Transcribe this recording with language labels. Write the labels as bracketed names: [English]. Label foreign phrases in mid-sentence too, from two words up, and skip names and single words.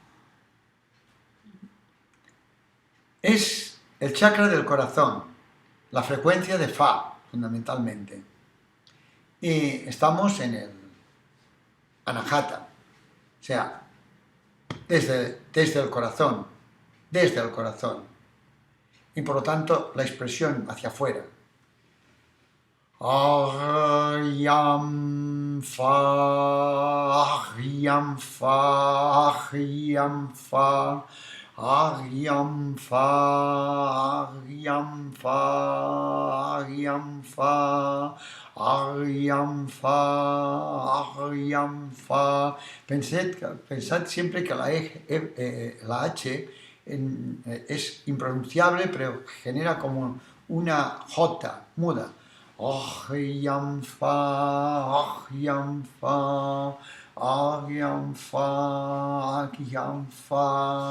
[Spanish] Es el chakra del corazón, la frecuencia de Fa, fundamentalmente. Y estamos en el Anahata, o sea, desde el corazón, desde el corazón. Y por lo tanto, la expresión hacia afuera. [Sanskrit] Ahyam Fa, Ahyam Fa, Ahyam Fa, Ahyam Fa, Ahyam Fa, Ahyam Fa, Ahyam Fa, Ahyam Fa. [Spanish] Pensad siempre que la H es impronunciable, pero genera como una J muda. [Sanskrit] Ahyam Fa, Ahyam Fa, Ahyam Fa, Ahyam Fa.